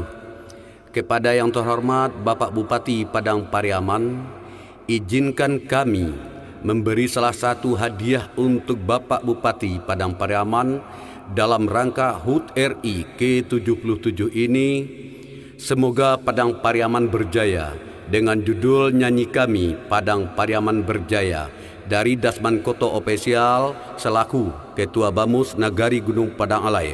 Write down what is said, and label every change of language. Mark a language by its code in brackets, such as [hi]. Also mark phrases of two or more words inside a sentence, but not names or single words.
[id] Kepada yang terhormat Bapak Bupati Padang Pariaman, izinkan kami memberi salah satu hadiah untuk Bapak Bupati Padang Pariaman dalam rangka HUT RI ke-77 ini. Semoga Padang Pariaman berjaya, dengan judul nyanyi kami Padang Pariaman Berjaya dari Dasman Koto Official selaku Ketua Bamus Nagari Gunung Padang Alai.